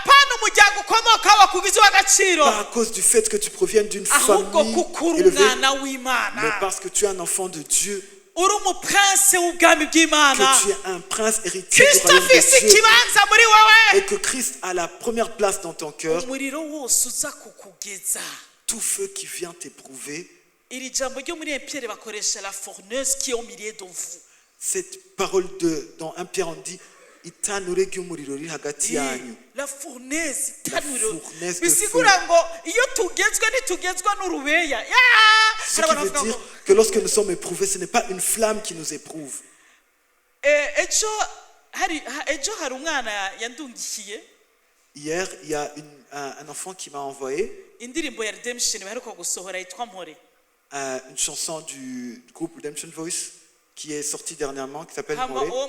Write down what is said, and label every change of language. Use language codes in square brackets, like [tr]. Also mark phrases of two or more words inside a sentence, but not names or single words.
[fr] pas à cause du fait que tu proviennes d'une famille élevée, mais parce que tu es un enfant de Dieu, que tu es un prince héritier du royaume de Dieu et que Christ a la première place dans ton cœur. Tout feu qui vient t'éprouver, cette parole dans 1 Pierre on dit [rn] itanure ry'umuriro riri hagati yanyu. [fr] La fournaise de feu. Ce qui veut dire que lorsque nous sommes éprouvés, ce n'est pas une flamme qui nous éprouve. Hier, il y a un enfant qui m'a envoyé une chanson du groupe Redemption Voice qui est sortie dernièrement, qui s'appelle More.